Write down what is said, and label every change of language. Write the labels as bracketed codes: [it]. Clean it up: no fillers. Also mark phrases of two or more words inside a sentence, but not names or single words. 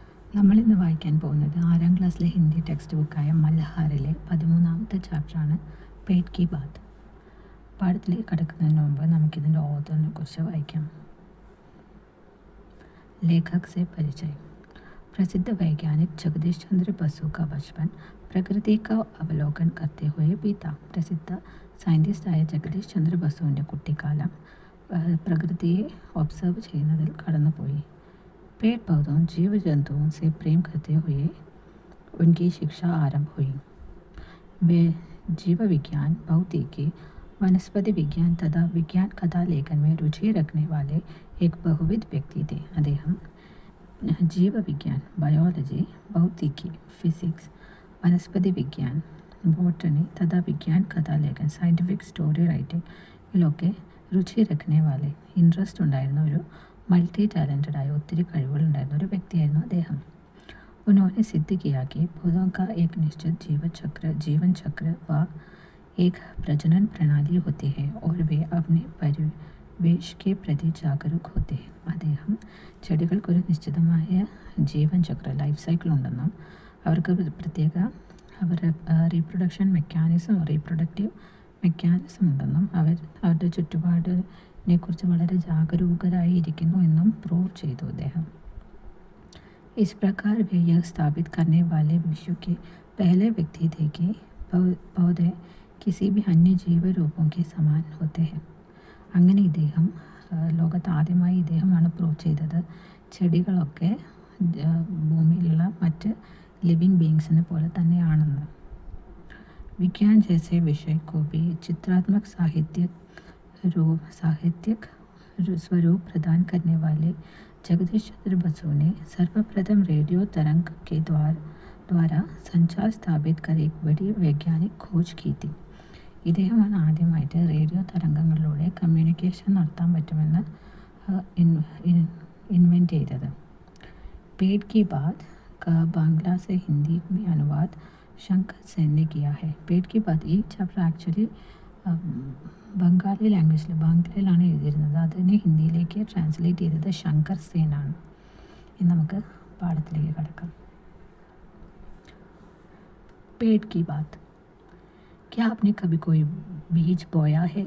[ml] നമ്മളിന്ന് വായിക്കാൻ പോകുന്നത് 6ാം ക്ലാസ്സിലെ ഹിന്ദി ടെക്സ്റ്റ് ബുക്കായ മൽഹാറിലെ 13ാമത്തെ ചാപ്റ്ററാണ് പേട്ട് കി ബാത്. പാഠത്തിലേക്ക് കടക്കുന്നതിന് മുമ്പ് നമുക്കിതിൻ്റെ ഓഥറിനെ കുറിച്ച് വായിക്കാം. [hi] लेखक से परिचय. प्रसिद्ध वैज्ञानिक जगदीश चंद्र बसु का बचपन പ്രകൃതി का അവലോകൻ करते हुए बीता. [ml] പ്രസിദ്ധ സയൻറ്റിസ്റ്റായ ജഗദീഷ് ചന്ദ്ര ബസുവിൻ്റെ കുട്ടിക്കാലം പ്രകൃതിയെ ഒബ്സർവ് ചെയ്യുന്നതിൽ കടന്നുപോയി. [hi] पेड़ पौधों जीव जंतुओं से प्रेम करते हुए उनकी शिक्षा आरंभ हुई. वे जीव विज्ञान, भौतिकी, वनस्पति विज्ञान तथा विज्ञान कथा लेखन में रुचि रखने वाले एक बहुविध व्यक्ति थे. [ml] അദ്ദേഹം ജീവവിജ്ഞാൻ, ബയോളജി, ഭൗതിकी, ഫിസിക്സ്, [hi] वनस्पति विज्ञान, [ml] ബോട്ടണി [hi] तथा विज्ञान कथालेखन, [en] scientific story writing [ml] ഇതിലൊക്കെ [hi] रुचि रखने वाले [ml] ഇൻട്രസ്റ്റ് ഉണ്ടായിരുന്ന ഒരു [en] multi talented [ml] आए ഒത്തിരി കഴിവുകളുണ്ടായിരുന്ന ഒരു വ്യക്തിയായിരുന്നു അദ്ദേഹം. [hi] उन्होंने सिद्ध किया कि पौधों का एक निश्चित जीवन चक्र व एक प्रजनन प्रणाली होती है और वे अपने परिवेश के प्रति जागरूक होते हैं. [ml] അദ്ദേഹം ചെടികൾക്കൊരു നിശ്ചിതമായ [hi] जीवन चक्र [en] life cycle [ml] ഉണ്ടെന്നും അവർക്ക് പ്രത്യേക [en] reproduction reproductive mechanism [ml] ഉണ്ടെന്നും അവരുടെ ചുറ്റുപാടിനെക്കുറിച്ച് വളരെ ജാഗരൂകരായിരിക്കുന്നു എന്നും പ്രൂവ് ചെയ്തു അദ്ദേഹം. [hi] इस प्रकार वे यह स्थापित करने वाले विश्व के पहले व्यक्ति थे कि पौधे किसी भी अन्य जीव रूपों के समान होते हैं. [ml] അങ്ങനെ ഇദ്ദേഹം ലോകത്ത് ആദ്യമായി ഇദ്ദേഹമാണ് പ്രൂവ് ചെയ്തത് ചെടികളൊക്കെ ഭൂമിയിലുള്ള മറ്റ് [en] living beingsിനെ [ml] പോലെ തന്നെയാണെന്ന്. [hi] विज्ञान जैसे विषय को भी चित्रात्मक साहित्यिक स्वरूप प्रदान करने वाले जगदीश चंद्र बसु ने सर्वप्रथम रेडियो तरंग के द्वारा संचार स्थापित कर एक बड़ी वैज्ञानिक खोज की थी. [ml] ഇദ്ദേഹമാണ് ആദ്യമായിട്ട് റേഡിയോ തരംഗങ്ങളിലൂടെ കമ്മ്യൂണിക്കേഷൻ നടത്താൻ പറ്റുമെന്ന് ഇൻവെൻറ്റ് ചെയ്തത്. [hi] पेट की बात का बांग्ला से हिंदी में अनुवाद शंकर सेन ने किया है. [ml] पेट की बात ഈ ചാപ്റ്റർ [en] actually Bengali languageിൽ [ml] ബാംഗ്ലയിലാണ് എഴുതിയിരുന്നത്. അതിനെ ഹിന്ദിയിലേക്ക് ട്രാൻസ്ലേറ്റ് ചെയ്തത് ശങ്കർ സേനാണ്. ഇനി നമുക്ക് പാഠത്തിലേക്ക് കടക്കാം. [hi] पेट की बात. क्या आपने कभी कोई बीज बोया है?